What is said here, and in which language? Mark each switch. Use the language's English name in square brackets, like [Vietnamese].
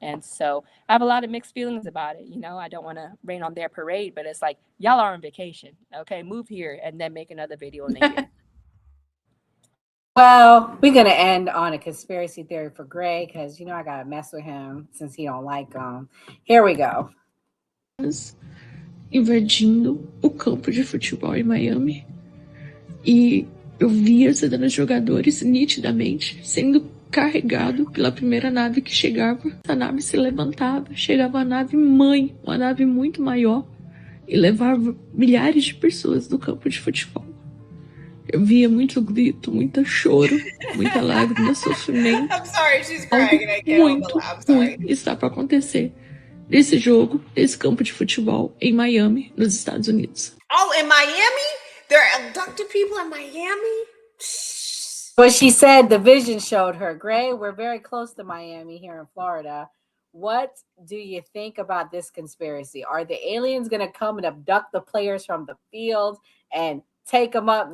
[English] And so I have a lot of mixed feelings about it. I don't want to rain on their parade, but it's like, y'all are on vacation. Okay, move here and then make another video in a year. Well, we're going to end on a conspiracy theory for Gray because, I got to mess with him since he don't like them. Here we go. [Portuguese] Invadindo o campo de futebol em Miami. E eu via os jogadores nitidamente sendo carregado pela primeira nave que chegava. A nave se levantava, chegava a nave mãe, uma nave muito maior, e levava milhares de pessoas do campo de futebol. Eu via muito grito, muito choro, muita lágrima, sofrimento. [English] I'm sorry, she's crying. I can't [Portuguese] Muito ruim está para acontecer nesse jogo, nesse campo de futebol em Miami, nos Estados Unidos. [English] Oh, in Miami? There are abducted people in Miami? But she said the vision showed her, Gray, we're very close to Miami here in Florida. What do you think about this conspiracy? Are the aliens going to come and abduct the players from the field and take them up?